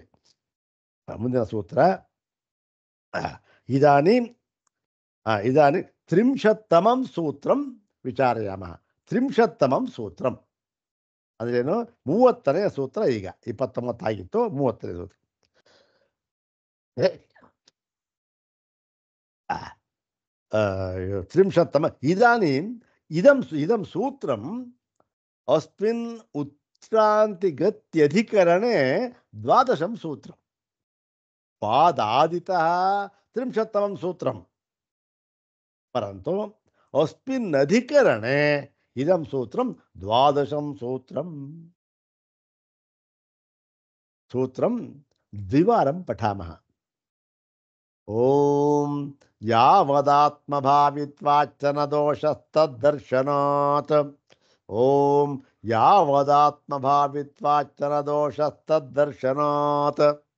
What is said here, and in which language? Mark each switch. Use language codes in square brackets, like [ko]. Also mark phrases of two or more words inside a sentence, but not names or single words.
[kn] ಮುಂದಿನ ಸೂತ್ರ [sa] ಇದಾನಿ ತ್ರಿಂಶತ್ತಮಂ ಸೂತ್ರಂ ವಿಚಾರಯಾಮಃ. ತ್ರಿಂಶತ್ತಮಂ ಸೂತ್ರಂ [kn] ಅಂದ್ರೇನು, 30ನೇ ಸೂತ್ರ. ಈಗ 29 ಆಗಿತ್ತು, 30ನೇ ಸೂತ್ರ. [sa] ತ್ರಿಂಶತ್ತಮ ಇದಂ ಸೂತ್ರಂ ಅಸ್ಮಿನ್ ಉತ್ಕ್ರಾಂತಿಗತ್ಯಧಿಕರಣೆ 12 ಸೂತ್ರಂ ಪಾದಾದಿತಃ ತ್ರಿಂಶತ್ತಮಂ ಸೂತ್ರಂ ಪರಂತು ಅಸ್ಮಿನ್ ಅಧಿಕರಣೆ ಇದಂ ಸೂತ್ರಂ 12 ಸೂತ್ರಂ ದ್ವಿವಾರಂ ಪಠಾಮಃ. ಓಂ ಯಾವದಾತ್ಮಭಾವಿತ್ವಾಚ್ಚನ ದೋಷಸ್ತದ್ದರ್ಶನಾತ್. ಓಂ ಯಾವದಾತ್ಮಭಾವಿತ್ವಾಚ್ಚನ ದೋಷಸ್ತದ್ದರ್ಶನಾತ್.